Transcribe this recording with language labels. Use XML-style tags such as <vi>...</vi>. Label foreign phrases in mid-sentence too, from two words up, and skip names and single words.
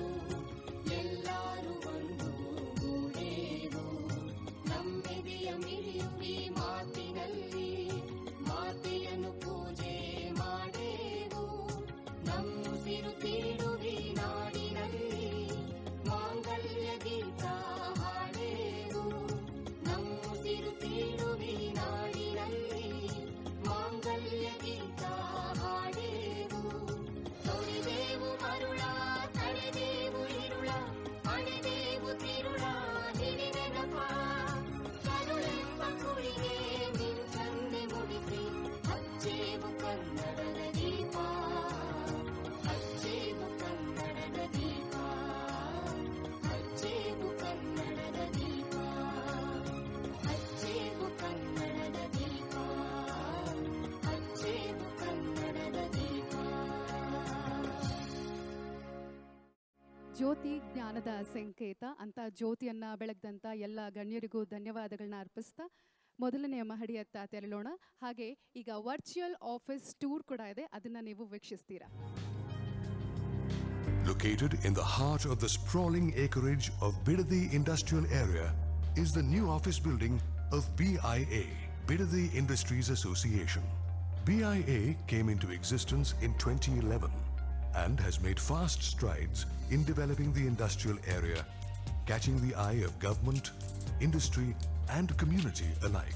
<kn>ಎಲ್ಲರೂ ಒಂದು ಗೂಡೇವು ನಮ್ಮೆದೆಯ ಮಿಡಿಯುವಿ ಮಾತಿನಲ್ಲಿ ಮಾತೆಯನ್ನು ಪೂಜೆ ಮಾಡೇವು ನಮ್ಮುಸಿರು ತೀಡುವಿ ನಾಡಿನಲ್ಲಿ ಮಾಂಗಲ್ಯ ಗೀತ ಹಾಡೇವು ನಮ್ಮುಸಿರು ತೀಡುವಿ ನಾಡಿನಲ್ಲಿ ಮಾಂಗಲ್ಯ ಗೀತ ಹಾಡೇವು ತೊರೆದೇವು ಮರುಳ ತಡೆದೇವು ಇರುಳ ಅಣೆದೇವು ತಿರುಳ ಹಿಡಿ ನೆನಪ ಕರುಳೆಂಬ ಕುಳಿಗೆ ಮಿಂಚನ್ನೆ ಮುಡಿಸಿ ಹಚ್ಚೇವು ಕನ್ನಡದ ದೀಪ ಹಚ್ಚೇವು ಕನ್ನಡದ ದೀಪ ಹಚ್ಚೇವು ಕನ್ನಡದ ದೀಪ ಹಚ್ಚೇವು ಕನ್ನಡದ ದೀಪ ಹಚ್ಚೇವು ಕನ್ನಡದ ದೀಪ ಜ್ಯೋತಿ ಜ್ಞಾನದ ಸಂಕೇತ ಅಂತ ಜ್ಯೋತಿಯನ್ನ ಬೆಳಗ್ದಂತ ಎಲ್ಲ ಗಣ್ಯರಿಗೂ ಧನ್ಯವಾದಗಳನ್ನ ಅರ್ಪಿಸ್ತಾ ಮೊದಲನೆಯ ಮಹಡಿಯತ್ತ ತೆರಳೋಣ. ಹಾಗೆ ಈಗ</kn> <en>virtual office tour</en> <kn>ಕೂಡ ಇದೆ, ಅದನ್ನ ನೀವು ವೀಕ್ಷಿಸ್ತೀರಾ.</kn> <en>Located in the heart of the sprawling acreage of Bidadi Industrial Area is the new office building of BIA, Bidadi Industries Association. BIA came into existence in 2011 and has made fast strides in developing the industrial area, catching the eye of government, industry and community alike.</en>